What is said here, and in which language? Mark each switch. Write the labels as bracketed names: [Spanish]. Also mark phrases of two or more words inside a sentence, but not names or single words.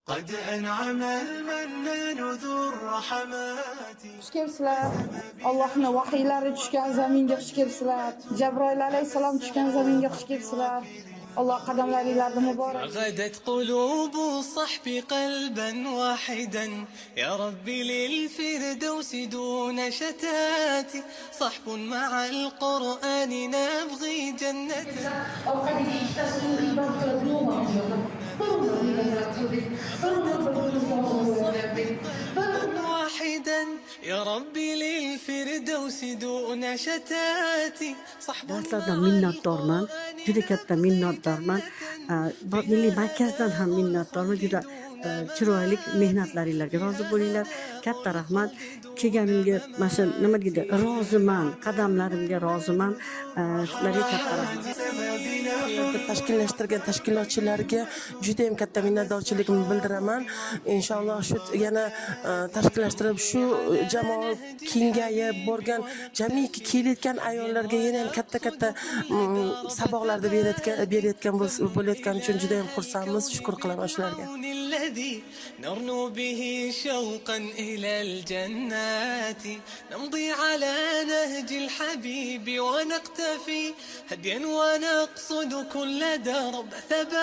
[Arabic] قد أنعم المنان ذو الرحمات. [Uzbek] Xush kelibsizlar. Allohning vahiylari tushgan zaminga xush kelibsizlar. Jabroil alayhisalom tushgan zaminga xush kelibsizlar. Alloh qadamlaringlarni muborak. [Arabic] غدت قلوب الصحب قلبا واحدا يا ربي للفردوس دون شتات صحب مع القرآن نبغي جنة. واحدا يا ربي للفردوس دون شتات صحب [Uzbek] Darslardan minnatdorman, juda katta minnatdorman. Milliy markazdan ham minnatdorman. Juda chiroyli mehnatlaringizga rozi bo'linglar. Katta rahmat. Kelganimga mana shu nima deydi, roziman, qadamlarimga roziman. Sizlarga katta rahmat. Tashkillashtirgan tashkilotchilarga juda ham katta minnatdorchiligimni bildiraman. Inshaalloh shu yana tashkillashtirib shu jamoa kengayib borgan, jamiki kelayotgan ayollarga yana ham katta saboqlarni berayotgan bo'layotgani uchun juda ham xursandmiz. Shukr qilaman shularga. [Arabic] الذي نرنو به شوقا إلى الجنات نمضي على نهج الحبيب ونقتفي هديا ونقصد كل درب ثبات.